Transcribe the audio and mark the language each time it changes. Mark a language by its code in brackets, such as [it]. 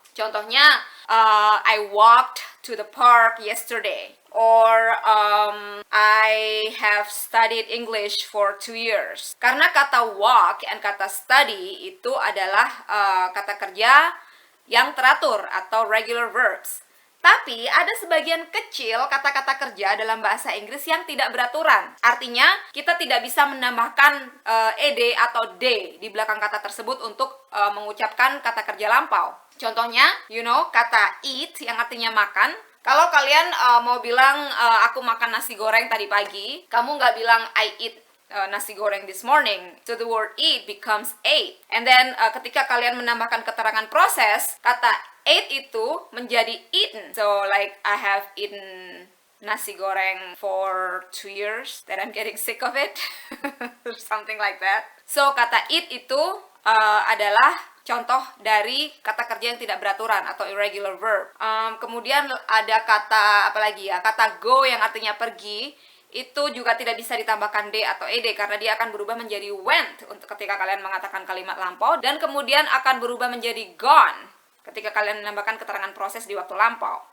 [en] Contohnya, I walked to the park yesterday. Or I have studied English for 2 years. [id] Karena kata walk and kata study itu adalah kata kerja yang teratur atau regular verbs. Tapi ada sebagian kecil kata-kata kerja dalam bahasa Inggris yang tidak beraturan. Artinya, kita tidak bisa menambahkan ed atau d di belakang kata tersebut untuk mengucapkan kata kerja lampau. Contohnya, you know, kata eat yang artinya makan. Kalau kalian mau bilang aku makan nasi goreng tadi pagi, kamu nggak bilang [en] I eat nasi goreng this morning. So the word eat becomes ate. And then [id] ketika kalian menambahkan keterangan proses, kata ate itu menjadi eaten. [en] So like I have eaten nasi goreng for 2 years that I'm getting sick of it. Something like that. [id] So kata eat itu adalah contoh dari kata kerja yang tidak beraturan atau irregular verb. Kemudian ada kata apa lagi ya? Kata go yang artinya pergi itu juga tidak bisa ditambahkan d atau ed karena dia akan berubah menjadi went untuk ketika kalian mengatakan kalimat lampau dan kemudian akan berubah menjadi gone ketika kalian menambahkan keterangan proses di waktu lampau.